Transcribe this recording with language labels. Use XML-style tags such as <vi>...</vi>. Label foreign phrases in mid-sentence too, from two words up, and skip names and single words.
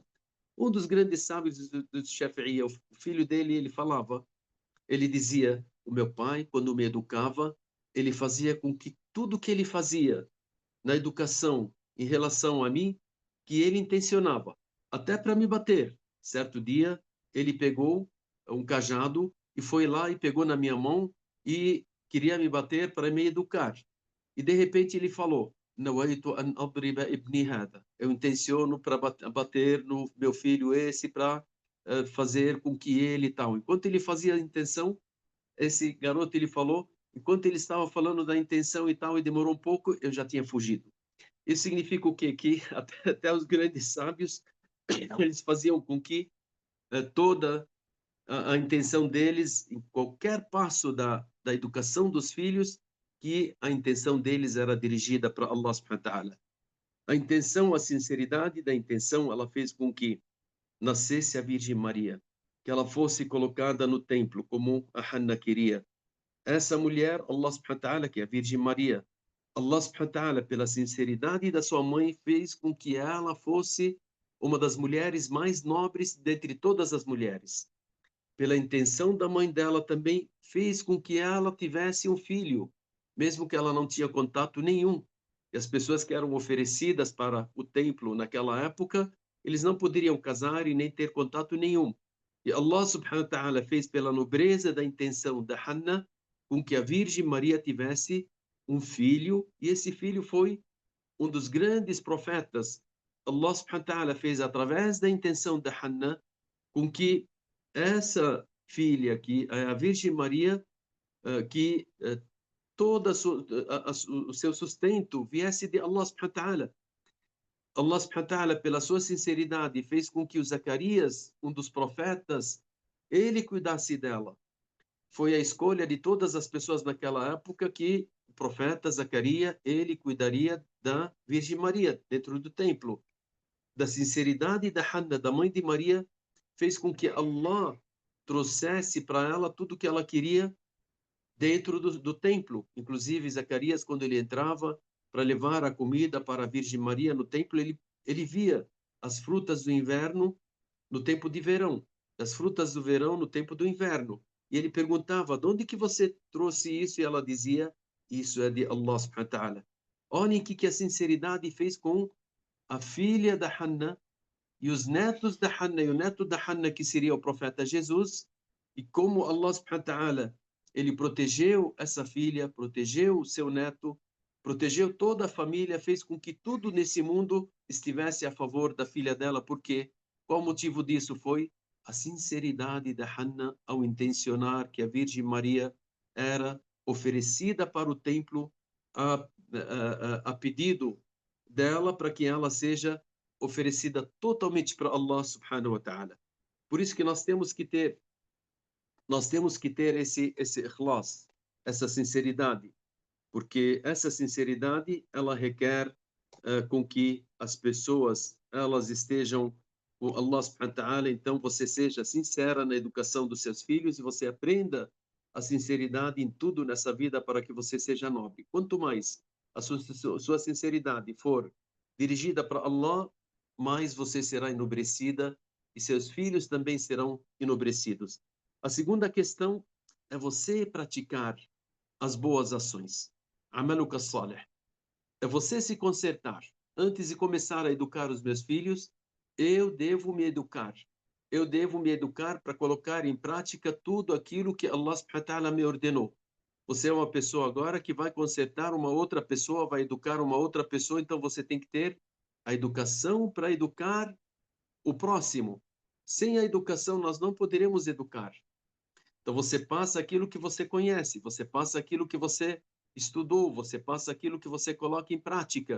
<pt>Um dos grandes sábios do Shafi'i, o filho dele, ele falava, ele dizia: o meu pai, quando me educava, ele fazia com que tudo que ele fazia na educação em relação a mim, que ele intencionava, até para me bater. Certo dia, ele pegou um cajado e foi lá e pegou na minha mão e queria me bater para me educar. E de repente ele falou:</pt> <ar>"نويت أن أضرب ابني هذا".</ar> <pt>Eu intenciono para bater no meu filho esse para fazer com que ele tal. Enquanto ele fazia a intenção, esse garoto ele falou, enquanto ele estava falando da intenção e tal, e demorou um pouco, eu já tinha fugido. Isso significa o quê? Que até os grandes sábios, eles faziam com que toda a intenção deles, em qualquer passo da educação dos filhos, que a intenção deles era dirigida para</pt> <ar>الله سبحانه وتعالى.</ar> <pt>A intenção, a sinceridade da intenção, ela fez com que nascesse a Virgem Maria, que ela fosse colocada no templo, como a Hannah queria. Essa mulher,</pt> <ar>الله سبحانه وتعالى,</ar> <pt>que é a Virgem Maria,</pt> <ar>الله سبحانه وتعالى,</ar> <pt>pela sinceridade da sua mãe, fez com que ela fosse uma das mulheres mais nobres dentre todas as mulheres. Pela intenção da mãe dela também, fez com que ela tivesse um filho, mesmo que ela não tinha contato nenhum. E as pessoas que eram oferecidas para o templo naquela época, eles não poderiam casar e nem ter contato nenhum. E</pt> <ar>الله سبحانه وتعالى</ar> <pt>fez pela nobreza da intenção da Hannah com que a Virgem Maria tivesse um filho, e esse filho foi um dos grandes profetas.</pt> <ar>الله سبحانه وتعالى</ar> <pt>fez através da intenção da Hannah com que essa filha aqui, a Virgem Maria, que todo o seu sustento viesse de</pt> <ar>الله سبحانه وتعالى. الله سبحانه وتعالى,</ar> <pt>pela sua sinceridade, fez com que o Zacarias, um dos profetas, ele cuidasse dela. Foi a escolha de todas as pessoas naquela época que o profeta Zacarias, ele cuidaria da Virgem Maria dentro do templo. Da sinceridade da Hanna, da mãe de Maria, fez com que Allah trouxesse para ela tudo o que ela queria dentro do templo. Inclusive, Zacarias, quando ele entrava para levar a comida para a Virgem Maria no templo, ele via as frutas do inverno no tempo de verão, as frutas do verão no tempo do inverno. E ele perguntava, de onde que você trouxe isso? E ela dizia, isso é de</pt> <ar>الله سبحانه وتعالى.</ar> <pt>Olhem que a sinceridade fez com a filha da Hanna e os netos da Hanna e o neto da Hanna, que seria o profeta Jesus, e como</pt> <ar>الله سبحانه وتعالى,</ar> <pt>ele protegeu essa filha, protegeu o seu neto, protegeu toda a família, fez com que tudo nesse mundo estivesse a favor da filha dela. Por quê? Qual o motivo disso? Foi a sinceridade da Hanna ao intencionar que a Virgem Maria era oferecida para o templo a pedido dela, para que ela seja oferecida totalmente para</pt> <ar>الله سبحانه وتعالى.</ar> <pt>Por isso que nós temos que ter esse ikhlas, essa sinceridade, porque essa sinceridade ela requer com que as pessoas elas estejam com</pt> <ar>الله سبحانه وتعالى.</ar> <pt>Então você seja sincera na educação dos seus filhos e você aprenda a sinceridade em tudo nessa vida para que você seja nobre. Quanto mais a sua sinceridade for dirigida para Allah, mais você será enobrecida e seus filhos também serão enobrecidos. A segunda questão é você praticar as boas ações.</pt> <ar>عملك صالح.</ar> <pt>É você se consertar. Antes de começar a educar os meus filhos, eu devo me educar. Eu devo me educar para colocar em prática tudo aquilo que</pt> <ar>الله سبحانه وتعالى</ar> <pt>me ordenou. Você é uma pessoa agora que vai consertar uma outra pessoa, vai educar uma outra pessoa, então você tem que ter a educação para educar o próximo. Sem a educação, nós não poderemos educar. Então você passa aquilo que você conhece, você passa aquilo que você estudou, você passa aquilo que você coloca em prática.</pt>